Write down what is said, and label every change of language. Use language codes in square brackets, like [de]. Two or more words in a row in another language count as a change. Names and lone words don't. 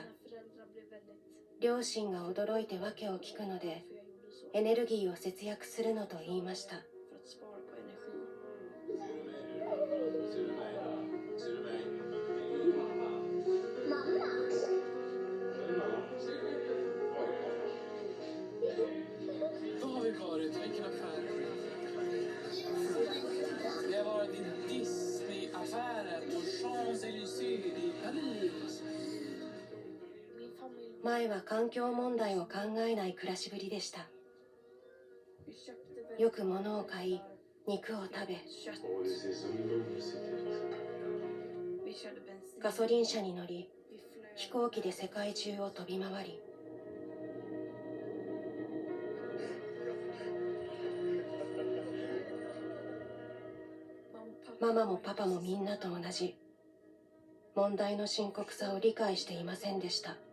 [ja] 両親が驚いて訳を聞くので、エネルギーを節約するのと言いました。 [sv] Vad har vi varit? Vilken affär? Vi har varit i Disney-affären på Champs-Élysées i Paris. [ja] 前は環境問題を考えない暮らしぶりでした。よく物を買い、肉を食べ、ガソリン車に乗り、飛行機で世界中を飛び回り、ママもパパもみんなと同じ、問題の深刻さを理解していませんでした。